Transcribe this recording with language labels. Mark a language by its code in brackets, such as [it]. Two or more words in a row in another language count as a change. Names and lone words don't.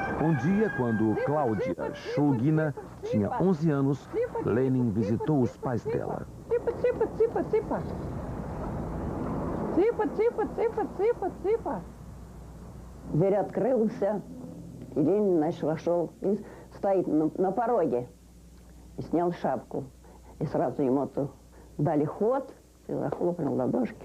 [pt] Um dia, quando Cláudia Shulgina tinha 11 anos, Lenin visitou os pais dela. [ru] Дверь открылся, и Ленин, значит, вошел и стоит на пороге. И снял шапку. И сразу ему дали ход, и захлопнул в ладошки.